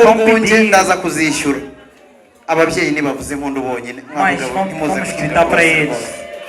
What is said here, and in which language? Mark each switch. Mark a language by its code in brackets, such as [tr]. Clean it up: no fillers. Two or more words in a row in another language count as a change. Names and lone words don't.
[pt] Vamos [rw] urwunge [pt] pedir. [rw] ndaza kuzishyura ababyeyi nibavuze impundu bonyine [pt] Mas [rw] Mwabagabo, [pt] vamos, [rw] nimuze [pt] vamos [rw] kugira [pt] gritar para [rw] bose [pt] eles. [rw] bose.